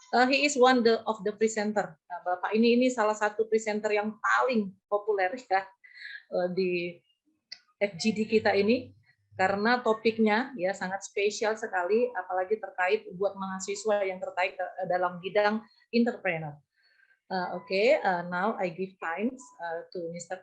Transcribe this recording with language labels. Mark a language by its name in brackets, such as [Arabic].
[English] He is one of the presenter. [Indonesian] Nah, Bapak ini salah satu presenter yang paling populer ya di FGD kita ini karena topiknya ya sangat spesial sekali, apalagi terkait buat mahasiswa yang terkait dalam bidang entrepreneur. [English] Okay, now I give time to Mr.